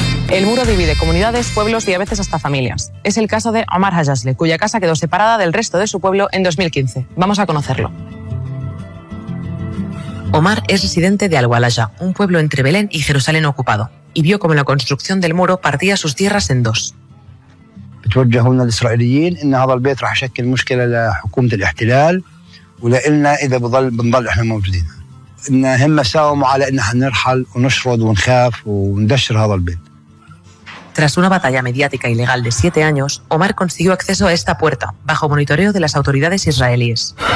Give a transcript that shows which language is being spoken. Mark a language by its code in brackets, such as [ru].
[es] El muro divide comunidades, pueblos y a veces hasta familias. Es el caso de Omar Hajazle, cuya casa quedó separada del resto de su pueblo en 2015. Vamos a conocerlo. Omar es residente de Al-Walaya, un pueblo entre Belén y Jerusalén ocupado, y vio cómo la construcción del muro partía sus tierras en dos. [ar] توجهوا لنا الإسرائيليين إن هذا البيت راح يشكل مشكلة لحكومة الاحتلال ولإلنا إذا بنضل إحنا موجودين. إن هم ساوموا على إن حنرحل ونشرد ونخاف وندشر هذا البيت. [es] Tras una batalla mediática y legal de 7 años, Omar consiguió acceso a esta puerta, bajo monitoreo de las autoridades israelíes.